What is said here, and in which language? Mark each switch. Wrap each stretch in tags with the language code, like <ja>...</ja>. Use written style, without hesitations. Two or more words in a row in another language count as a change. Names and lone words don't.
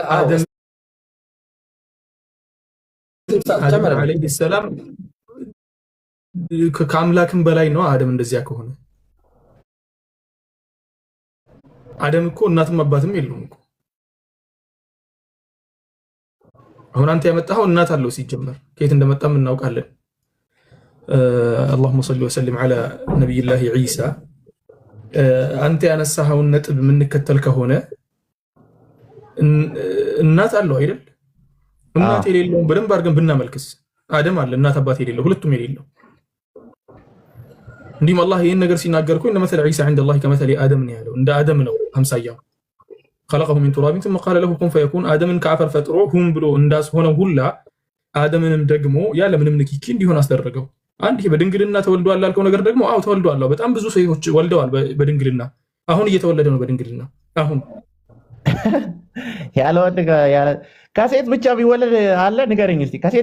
<am>አደም አለይሂ ሰላም ከአምላክም በላይ ነው። አደም እንደዚያ ከሆነ አደም እኮ እናትም አባትም የለውም እኮ። አሁን አንተ ያመጣኸው እናት አለው ሲጀመር፣ ከየት እንደመጣም እናውቃለን።</am> <ar>اللهم صل وسلم على نبي الله عيسى።</ar> <am>አንተ ያነሳኸውን ነጥብ የምንከተል ከሆነ እናት አለው አይደል? እናት የሌለው በደንብ አድርገን ብናመልክስ አደም አለ እናት አባት የሌለው ሁለቱም የሌለው። እንዲህም አላህ ይህን ነገር ሲናገር እኮ እነ መሰለ ዒሳ ዐንደ አላህ ከመሰለ አደም ነው ያለው። እንደ አደም ነው አምሳያው።</am> <ar>خلقه من تراب ثم قال له كن فيكون</ar> <am>አደምን ከአፈር ፈጥሮ ሁን ብሎ እንዳስሆነው ሁላ አደምንም ደግሞ ያለ ምንም ንክኪ እንዲሆን አስደረገው። አንድ በድንግልና ተወልዷል ያልከው ነገር ደግሞ ተወልዷል። በጣም ብዙ ሰዎች ወልደዋል በድንግልና። አሁን እየተወለደ ነው በድንግልና። አሁን ያለ ወንድ ከሴት ብቻ ቢወለድ አለ ንገረኝ እስቲ። ከሴት</am>